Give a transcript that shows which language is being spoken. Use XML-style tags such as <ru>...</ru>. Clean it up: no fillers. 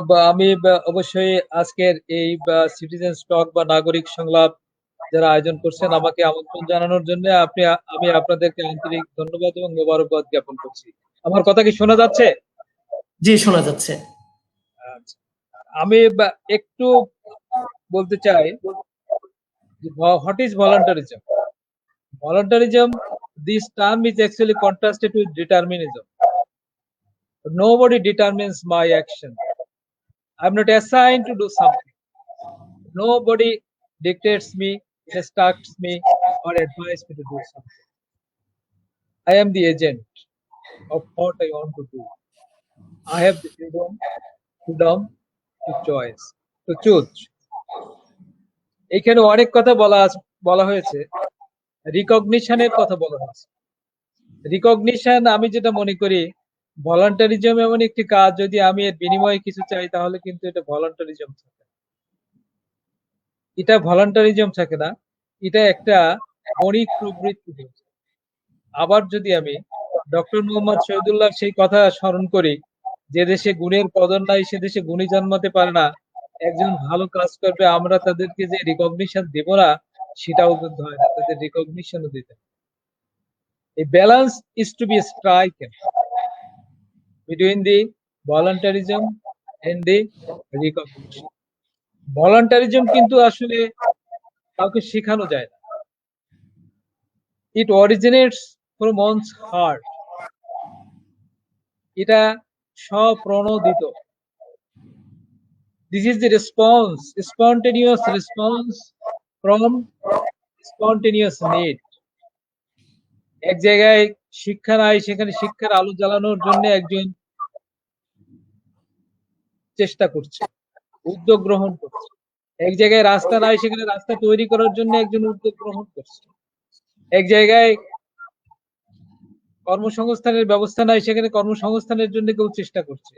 <bn>আমি অবশ্যই আজকের এই সিটিজেন টক বা নাগরিক সংলাপ যারা আয়োজন করছেন আমাকে আমন্ত্রণ জানানোর জন্য আমি আপনাদেরকে আন্তরিক ধন্যবাদ এবং মোবারকবাদ জ্ঞাপন করছি। আমার কথা কি শোনা যাচ্ছে? জি, শোনা যাচ্ছে। আচ্ছা, আমি একটু বলতে চাই যে</bn> <en>what is voluntarism? Voluntarism, this term is actually contrasted with determinism. Nobody determines my action. I'm not assigned to do something. Nobody dictates me, instructs me, or advises me to do something. I am the agent of what I want to do. I have the freedom to choice, to choose.</en> <bn>এখানে অনেক কথা বলা হয়েছে, রিকগনিশনের কথা বলা হয়েছে। Recognition আমি যেটা মনে করি, ভলান্টারিজম এমন একটি কাজ, যদি আমি এর বিনিময়ে কিছু চাই তাহলে কিন্তু এটা ভলান্টারিজম থাকে। এটা ভলান্টারিজম থাকে না, এটা একটা বণিক প্রবৃত্তি। আবার যদি আমি ডক্টর মোহাম্মদ শহীদুল্লাহ সেই কথা স্মরণ করি, যে দেশে গুণের কদর নাই সে দেশে গুণী জন্মাতে পারে না। একজন ভালো কাজ করবে, আমরা তাদেরকে যে রিকগনিশন দেব না সেটাও কিন্তু হয় না, তাদের রিকগনিশনও দিতে।</bn> <en>A balance is to be stricken between the voluntarism and the recognition.</en> <bn>Voluntarism কিন্তু আসলে কাউকে শেখানো যায় না।</bn> <en>It originates from one's heart.</en> <bn>এটা স্বপ্রণোদিত।</bn> <en>This is the response, spontaneous response from spontaneous need.</en> <bn>এক জায়গায় শিক্ষা নাই, সেখানে শিক্ষার আলো জ্বালানোর জন্য একজন চেষ্টা করছে, উদ্যোগ গ্রহণ করছে। এক জায়গায় রাস্তা নাই, সেখানে রাস্তা তৈরি করার জন্য একজন উদ্যোগ গ্রহণ করছে। এক জায়গায় কর্মসংস্থানের ব্যবস্থা নাই, সেখানে কর্মসংস্থানের জন্য কেউ চেষ্টা করছে।</bn>